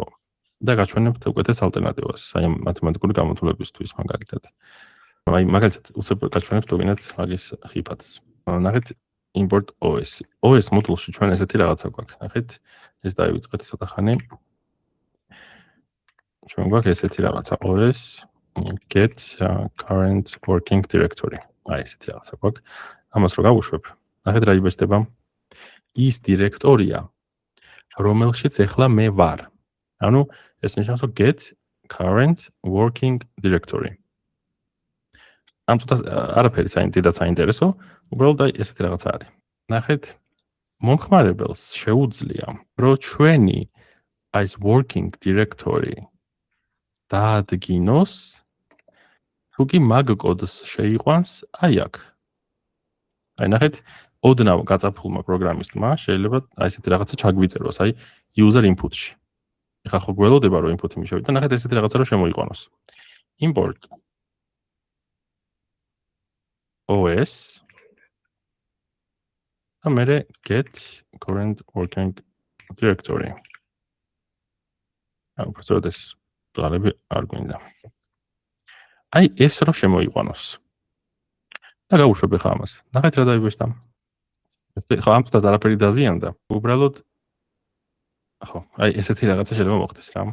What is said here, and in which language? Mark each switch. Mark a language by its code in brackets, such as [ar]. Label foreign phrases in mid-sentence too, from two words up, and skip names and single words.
[ka] და გაჩვენებთ უკეთეს ალტერნატივას, აი მათემატიკური გამოთვლებისთვის მაგალითად. აი მაგალითად უცებ გაჩვენებთ უგინეთ მაგის ხიფათს. ნახეთ [en] import OS. [ka] OS მოდულში ჩვენ ესეთი რაღაცა გვაქვს. ნახეთ ეს დაივიწყეთ ცოტა ხანი. ჩვენ გვაქვს ესეთი რაღაცა [en] OS get current working directory. [ka] აი ესეთი რაღაცა გვაქვს. ამას რო გავუშვებ, ნახეთ რა იბეჭდება. ის დირექტორია, რომელშიც ახლა მე ვარ. ანუ ეს ნიშნავს რომ [en] get current working directory. [ka] ამ წუთას არაფერი დიდად საინტერესო, უბრალოდ აი ესეთი რაღაცა არის. ნახეთ, მომხმარებელს შეუძლია, რომ ჩვენი აი ეს [en] working directory [ka] დაადგინოს, თუ კი მაგ კოდს შეიყვანს აი აქ. აი ნახეთ, ოდნავ გაწაფულმა პროგრამისტმა შეიძლება აი ესეთი რაღაცა ჩაგვიწეროს, აი [en] user input- [ka] ში. ეხლა ხო გველოდება რომ input-ი მიშევიდა, ნახეთ ესეთი რაღაცა რომ შემოიყვანოს. [en] import OS [ka] და მე [en] get current working directory. [ka] აუ პროცედურად ეს ძალები არ გვინდა. აი ეს რო შემოიყვანოს. და გავუშვებ ხა ამას. ნახეთ რა დაიბეჭდა. ხო ამ წუთას არაფერი დაზიანდა. უბრალოდ ხო, აი ესეთი რაღაცა შეიძლება მოხდეს რა.